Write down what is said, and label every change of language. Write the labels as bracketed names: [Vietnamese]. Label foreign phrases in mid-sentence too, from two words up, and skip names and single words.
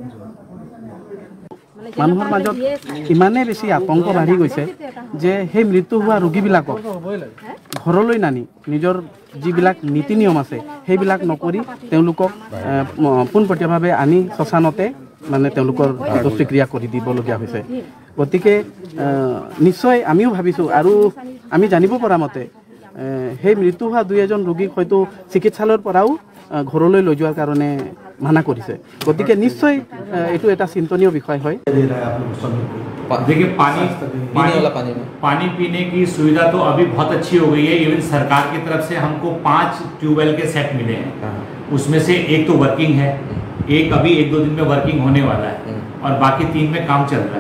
[Assamese] মানুহৰ মাজত ইমানেই বেছি আতংক বাঢ়ি গৈছে যে সেই মৃত্যু হোৱা ৰোগীবিলাকক ঘৰলৈ নানি নিজৰ যিবিলাক নীতি নিয়ম আছে সেইবিলাক নকৰি তেওঁলোকক পোনপটীয়াভাৱে আনি শ্মশানতে মানে তেওঁলোকৰ অন্ত্যেষ্টিক্ৰিয়া কৰি দিবলগীয়া হৈছে। গতিকে নিশ্চয় আমিও ভাবিছোঁ আৰু আমি জানিব পৰা মতে সেই মৃত্যু হোৱা 2-এজন ৰোগীক হয়তো চিকিৎসালয়ৰ পৰাও ঘৰলৈ লৈ যোৱাৰ কাৰণে মানা কৰিছে। গতিকে নিশ্চয় এইটো এটা চিন্তনীয় বিষয় হয়। [Hindi] देखिए पानी पीने की सुविधा तो अभी बहुत अच्छी हो गई है। इवन सरकार की तरफ से हमको 5 ट्यूबवेल के सेट मिले हैं। उसमें से एक तो वर्किंग है, एक अभी 1-2 दिन में वर्किंग होने वाला है और बाकी 3 में काम चल रहा है।